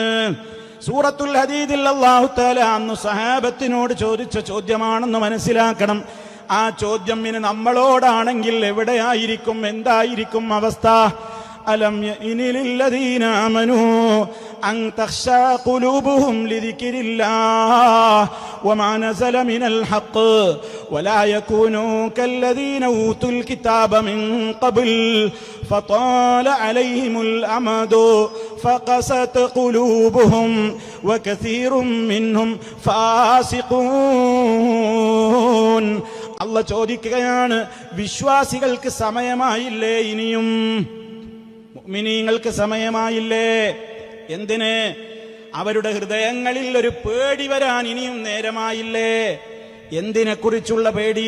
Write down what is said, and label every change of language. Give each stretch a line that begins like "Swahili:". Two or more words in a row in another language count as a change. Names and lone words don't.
Malayalam: സൂറത്തുൽ ഹദീദിൽ
Arabic: الله تعالى
Malayalam: അന്ന് സഹാബത്തിനോട് ചോദിച്ച ചോദ്യമാണെന്ന് മനസ്സിലാക്കണം. ആ ചോദ്യം ഇനി നമ്മളോടാണെങ്കിൽ എവിടെയായിരിക്കും, എന്തായിരിക്കും അവസ്ഥ?
Arabic: ألم يأن للذين آمنوا أن تخشع قلوبهم لذكر الله وما نزل من الحق ولا يكونوا كالذين أوتوا الكتاب من قبل فطال عليهم الأمد فقست قلوبهم وكثير منهم فاسقون.
Malayalam: അല്ലാഹ് ചോദിക്കുകയാണ്, വിശ്വാസികൾക്ക് സമയമായില്ലേ? ഇനിയും മുഅ്മിനീങ്ങൾക്ക് സമയമായില്ലേ? എന്തിന്? അവരുടെ ഹൃദയങ്ങളിൽ ഒരു പേടി വരാൻ ഇനിയും നേരമായില്ലേ? എന്തിനെക്കുറിച്ചുള്ള പേടി?